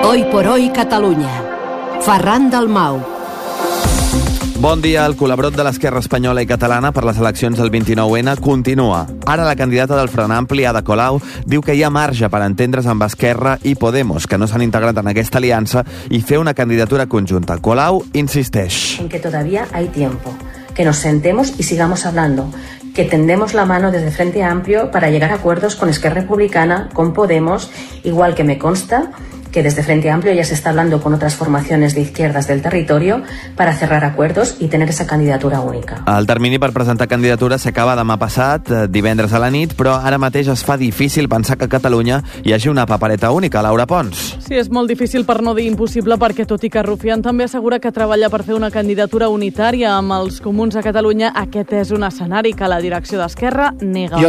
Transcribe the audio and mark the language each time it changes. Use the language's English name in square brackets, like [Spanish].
[Spanish] Hoy por hoy Catalunya. Ferran Dalmau. [Catalan] Bon dia. El colabrot de l'esquerra espanyola i catalana per les eleccions del 29N continua. Ara la candidata del Front Ampli, Ada Colau, diu que hi ha marge per entendre's amb Esquerra i Podemos, que no s'han integrat en aquesta aliança, i fer una candidatura conjunta. Colau insisteix. [Spanish] En que todavía hay tiempo. Que nos sentemos y sigamos hablando. Que tendemos la mano desde Frente Amplio para llegar a acuerdos con Esquerra Republicana, con Podemos, igual que me consta que desde Frente Amplio ya se está hablando con otras formaciones de izquierdas del territorio para cerrar acuerdos y tener esa candidatura única. [Catalan] El termini per presentar candidatura s'acaba demà passat, divendres a la nit, però ara mateix es fa difícil pensar que a Catalunya hi hagi una papereta única. Laura Pons. Sí, és molt difícil per no dir impossible, perquè tot i que Rufián també assegura que treballa per fer una candidatura unitària amb els comuns a Catalunya, aquest és un escenari que la direcció d'Esquerra nega.